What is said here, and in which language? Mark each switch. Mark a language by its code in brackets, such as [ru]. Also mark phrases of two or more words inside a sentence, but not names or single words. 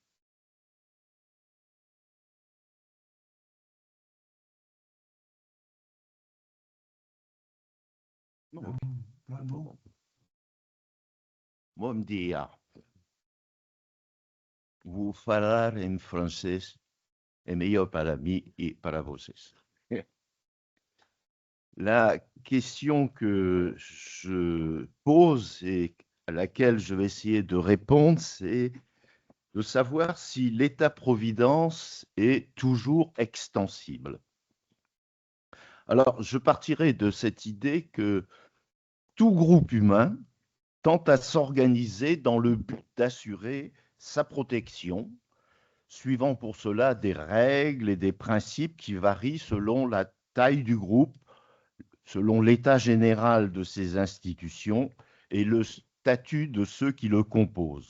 [pt] Bom dia. Vou falar em francês, é melhor para mim e para vocês. [fr] La question que je pose et à laquelle je vais essayer de répondre, c'est de savoir si l'État-providence est toujours extensible. Alors, je partirai de cette idée que tout groupe humain tente à s'organiser dans le but d'assurer sa protection, suivant pour cela des règles et des principes qui varient selon la taille du groupe, selon l'état général de ses institutions et le statut de ceux qui le composent.